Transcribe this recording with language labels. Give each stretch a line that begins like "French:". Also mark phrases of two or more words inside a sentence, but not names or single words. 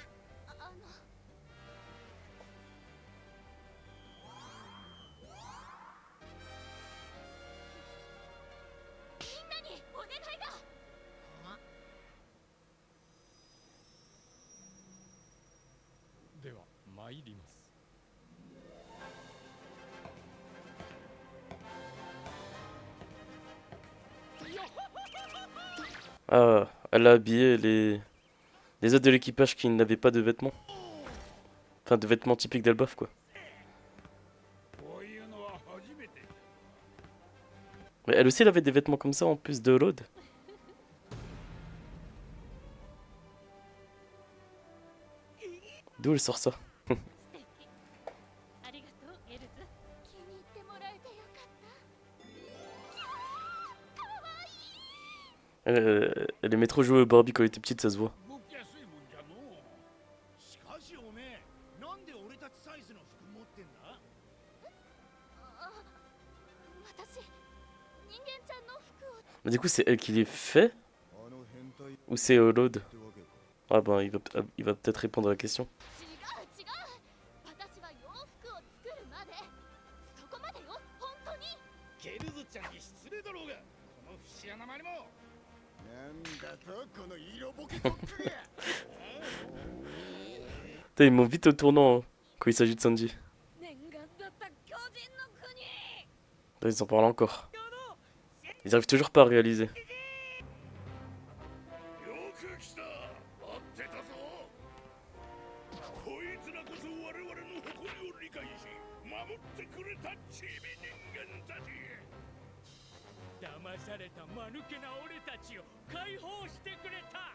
Japanese: みんなにお願いが。では参ります。
French: Ah, elle a habillé les autres de l'équipage qui n'avaient pas de vêtements. Enfin, de vêtements typiques d'Elbaf quoi.
Japanese: こういうのは初めて。
French: Mais elle aussi elle avait des vêtements comme ça en plus de Lode. D'où elle sort ça?
Japanese: 素敵。ありがとうエルズ。気に入ってもらえてよかった。
French: Elle aimait trop jouer au Barbie quand elle était petite, ça se voit.
Japanese: 動きやすいもんじゃのう。しかしおめえ、なんで俺たちサイズの服持ってんだ。私、人間ちゃんの服を。
French: Mais du coup, c'est elle qui les fait
Japanese: あの変態っ
French: ou c'est Lode?
Japanese: てわけか。
French: Ah ben, il va peut-être répondre à la question.
Japanese: 違う。私は洋服を作るまで。そこまでよ、本当に。ゲルズちゃんに失礼だろうが。この節穴まりも。なんだとこの色ボケコックが。
French: Putain, ils m'ont vite au tournant hein, quand il s'agit de Sanji.
Japanese: 念願だった巨人の国。
French: Là, ils en parlent encore. Ils arrivent toujours pas à réaliser.
Japanese: よく来た。待ってたぞ。こいつらこそ我々の誇りを理解し、守ってくれたチビ人間たち。騙された間抜けな俺たちを解放してくれた。